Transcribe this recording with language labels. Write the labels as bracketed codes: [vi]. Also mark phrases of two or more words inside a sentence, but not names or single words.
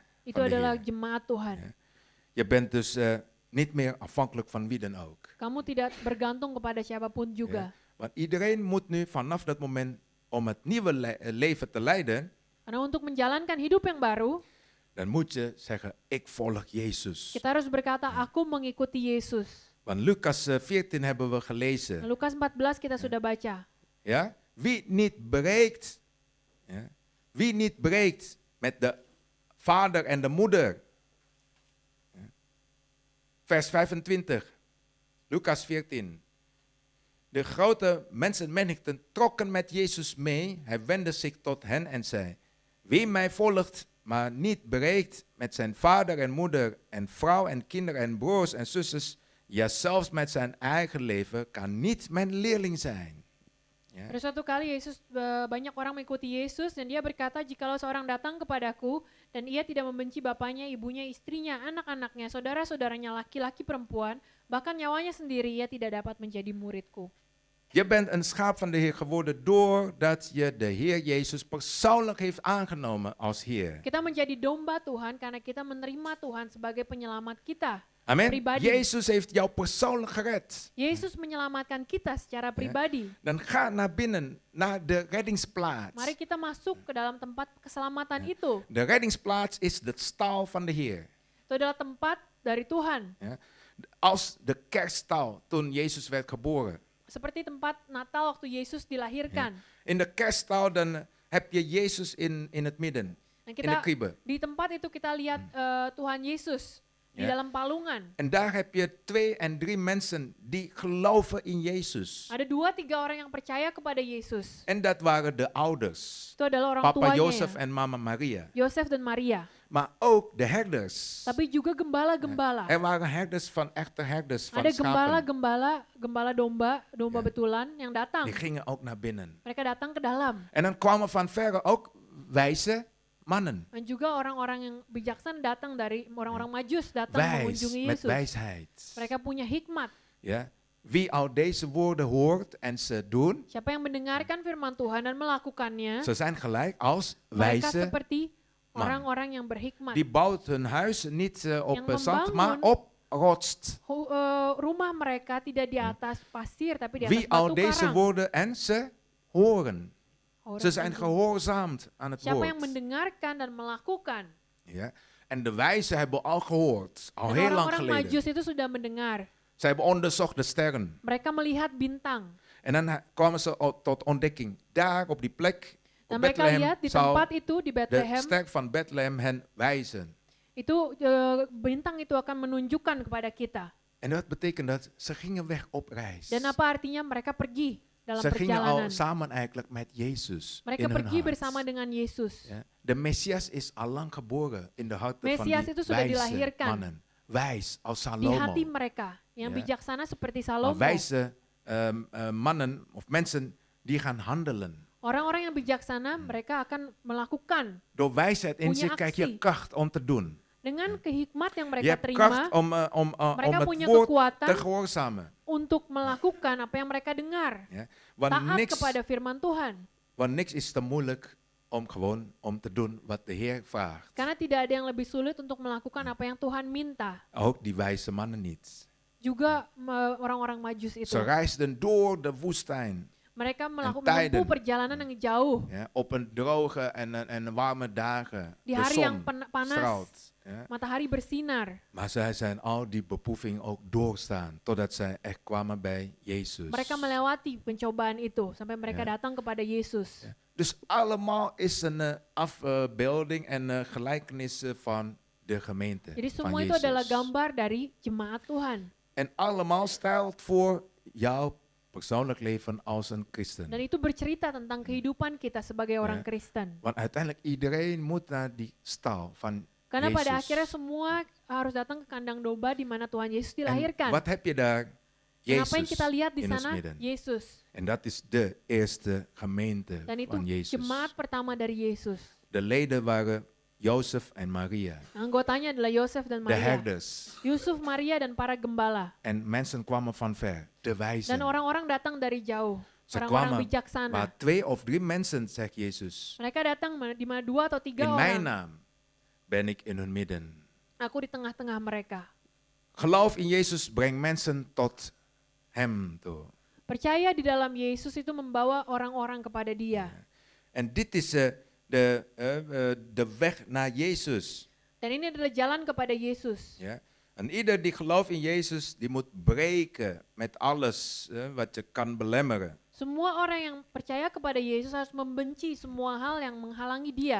[id] itu [nl] van de [id] adalah [nl] Heer. [id] jemaat Tuhan. [nl] Ja. Je bent dus niet meer afhankelijk van wie dan ook. [id] Kamu tidak bergantung kepada siapapun juga. [nl] Want iedereen moet nu vanaf dat moment, om het nieuwe leven te leiden, [id] Karena untuk menjalankan hidup yang baru, [nl] dan moet je zeggen, ik volg Jezus. [id] kita harus berkata, aku mengikuti Yesus. [nl] Want Lucas 14 hebben we [id] Nah, [nl] gelezen. [id] Lukas 14 kita sudah baca. [nl] Ja? Wie niet breekt, ja? Wie niet breekt met de vader en de moeder. Ja? Vers 25. Lucas 14. De grote mensenmenigten trokken met Jezus mee. Hij wendde zich tot hen en zei: Wie mij volgt, maar niet breekt met zijn vader en moeder en vrouw en kinderen en broers en zusters, ja zelfs met zijn eigen leven, kan niet mijn leerling zijn. Ja. [id] Pada suatu kali banyak orang mengikuti Yesus dan dia berkata, jikalau seorang datang kepadaku dan ia tidak membenci bapaknya, ibunya, istrinya, anak-anaknya, saudara-saudaranya, laki-laki, perempuan, bahkan nyawanya sendiri, ia tidak dapat menjadi muridku. [nl] Je bent een schaap van de Heer geworden doordat je de Heer Jezus persoonlijk heeft aangenomen als Heer. [id] Kita menjadi domba Tuhan karena kita menerima Tuhan sebagai penyelamat kita. Amen. Pribadi. [nl] Jezus heeft jou persoonlijk gered. [id] Yesus menyelamatkan kita secara pribadi. [nl] Dan ga naar binnen, naar de reddingsplaats. [id] Mari kita masuk ke dalam tempat keselamatan itu. [nl] De reddingsplaats is de stal van de Heer. [id] Itu adalah tempat dari Tuhan. [nl] Ja. Als de kerststal toen Jezus werd geboren. [id] Seperti tempat Natal waktu Yesus dilahirkan. [nl] In de kerststal dan heb je Jezus in het midden. [id] Dan [nl] In de [id] kita [nl] kribbe. [id] di tempat itu kita lihat Tuhan Yesus di [nl] Ja. [id] dalam palungan. [nl] En daar heb je 2 en 3 mensen die geloven in Jezus. [id] Ada 2-3 orang yang percaya kepada Yesus. [nl] En dat waren de ouders. [id] Itu adalah orang [nl] Papa [id] tuanya, [nl] Jozef [id] ya. [nl] en mama Maria. [id] Yosef dan Maria. [nl] Maar ook de herders. [id] Tapi juga gembala-gembala. [nl] Er waren herders van echte herders van [id] Ada [nl] schapen. [id] gembala domba [nl] Ja. [id] betulan yang datang. [nl] Die gingen ook naar binnen. [id] Mereka datang ke dalam. [nl] En dan kwamen van verre ook wijze mannen. [id] Dan juga orang-orang yang bijaksana datang dari orang-orang Majus datang [nl] Wijs, [id] mengunjungi [nl] met [id] Yesus. [nl] wijsheid. [id] Mereka punya hikmat. [nl] Ja? Wie al deze woorden hoort en ze doen, [id] Siapa yang mendengarkan firman Tuhan dan melakukannya, [nl] ze zijn gelijk als [id] mereka [nl] wijze. [id] seperti [nl] man. [id] orang-orang yang berhikmat. [nl] Die bouwt hun huis niet op [id] Yang [nl] zand, maar [id] membangun [nl] op rots. [id] Rumah mereka tidak di atas pasir, tapi di atas [nl] Wie al [id] batu [nl] deze [id] karang. [nl] woorden en ze horen. [id] Orang [nl] Ze zijn [id] yang- [nl] gehoorzaamd aan het [id] Siapa yang [nl] woord. [id] mendengarkan dan melakukan. [nl] Ja? En de wijzen hebben al gehoord, al [id] Dan [nl] heel lang [id] orang-orang [nl] geleden. [id] Majus itu sudah mendengar. [nl] Ze hebben onderzocht de sterren. [id] Mereka melihat bintang. [nl] En dan kwamen ze tot ontdekking. Daar op die plek, [id] Dan [nl] op [id] mereka [nl] Bethlehem, [id] lihat di [nl] zou [id] tempat itu di [nl] de [id] Bethlehem, [nl] ster van Bethlehem hen wijzen. [id] itu bintang itu akan menunjukkan kepada kita. [nl] En dat betekent dat ze gingen weg op reis. [id] Dan apa artinya mereka pergi dalam [nl] Ze gingen al [id] perjalanan. [nl] samen eigenlijk met Jezus [id] Mereka [nl] in hun [id] pergi [nl] hart. [id] bersama dengan Yesus. [nl] Ja. De Messias is al lang geboren in de harten van [id] Mesias [nl] die [id] itu sudah [nl] wijze [id] dilahirkan. [nl] mannen. Wijs als [id] Di [nl] Salomo. [id] hati mereka yang [nl] Ja. [id] bijaksana seperti [nl] Maar [id] Salomo. [nl] wijze mannen of mensen die gaan handelen. [id] Orang-orang yang bijaksana mereka akan melakukan [nl] Door wijsheid in [id] Punya [nl] zich krijg je actie. kracht om te doen. [id] dengan kehikmat yang [nl] Je [id] mereka [nl] hebt [id] terima [nl] kracht om [id] Mereka [nl] het [id] punya [nl] woord [id] kekuatan [nl] te gehoorzamen. [id] untuk melakukan apa yang mereka dengar. [nl] Ja. Want, [id] Taat [nl] niks, [id] kepada firman Tuhan. [nl] want niks is te moeilijk om te doen wat de Heer vraagt. [id] Karena tidak ada yang lebih sulit untuk melakukan apa yang Tuhan minta. [nl] Ook die wijze mannen niet. [id] Juga orang-orang Majus itu. [nl] Ze reisden door de woestijn. [id] Mereka [nl] tijden. [id] menempuh perjalanan yang jauh. [nl] Ja, op een droge en warme dagen. [id] Di [nl] De [id] hari yang [nl] zon [id] panas. [nl] straalt. Ja. [id] Matahari bersinar. [nl] Maar zij zijn al die beproeving ook doorstaan. Totdat zij echt kwamen bij Jezus. [id] Mereka melewati pencobaan itu sampai mereka [nl] Ja. [id] datang kepada Yesus. [nl] Ja. Dus allemaal is een afbeelding en gelijkenis van de gemeente. [id] Jadi [nl] van [id] semua itu [nl] Jezus. [id] adalah gambar dari jemaat Tuhan. [nl] En allemaal stelt voor jouw persoonlijk leven als een christen. [id] Dan itu bercerita tentang kehidupan kita sebagai orang Ya. Kristen. [nl] Want uiteindelijk iedereen moet naar die stal van [id] Karena pada [nl] Jezus. [id] akhirnya semua harus datang ke kandang domba di mana Tuhan Yesus [nl] En [id] dilahirkan. [nl] wat heb je daar? [id] Dan apa yang [nl] Jezus [id] kita lihat di [nl] in ons [id] sana? [nl] midden. [id] Yesus. [nl] En dat is de eerste gemeente [id] Dan itu [nl] van Jezus. [id] jemaat pertama dari Yesus. [nl] De leden waren Jozef en Maria, [id] Anggotanya adalah Yosef dan [nl] de [id] Maria. [nl] herders. [id] Yusuf, Maria, dan para gembala. [nl] En mensen kwamen van ver, de wijzen. [id] Dan orang-orang datang dari jauh. [nl] Ze [id] Orang-orang [nl] kwamen [id] bijaksana. [nl] waar 2 of 3 mensen, zegt Jezus. [id] Mereka datang di mana 2 atau 3 [nl] In mijn [id] orang. [nl] naam ben ik in hun midden. [id] Aku di tengah-tengah mereka. [nl] Geloof in Jezus brengt mensen tot hem toe. [id] Percaya di dalam Yesus itu membawa orang-orang kepada Dia. [nl] En dit is de weg naar Jezus. [id] Dan ini adalah jalan kepada Yesus. [nl] Ja? En ieder die gelooft in Jezus, die moet breken met alles wat je kan belemmeren. [id] Semua orang yang percaya kepada Yesus harus membenci semua hal yang menghalangi dia.